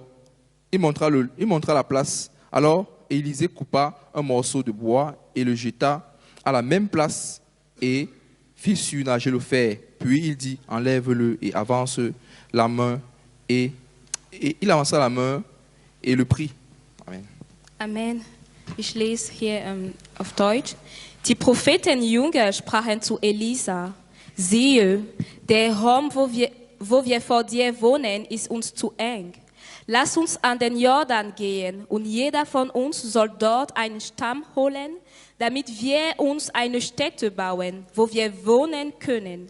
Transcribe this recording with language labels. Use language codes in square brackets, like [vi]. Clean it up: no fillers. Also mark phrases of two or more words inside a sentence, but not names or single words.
[fr] Il montra la place. Alors, Élisée coupa un morceau de bois et le jeta à la même place et fit surnager le fer. Puis il dit, enlève-le et avance la main. Et il avança la main et le prit. Amen. Amen. [de] Ich lese hier auf Deutsch. Die Prophetenjünger sprachen zu Elisa: Siehe, der Raum, wo wir vor dir wohnen, ist uns zu eng. Lass uns an den Jordan gehen und jeder von uns soll dort einen Stamm holen, damit wir uns eine Stätte bauen, wo wir wohnen können.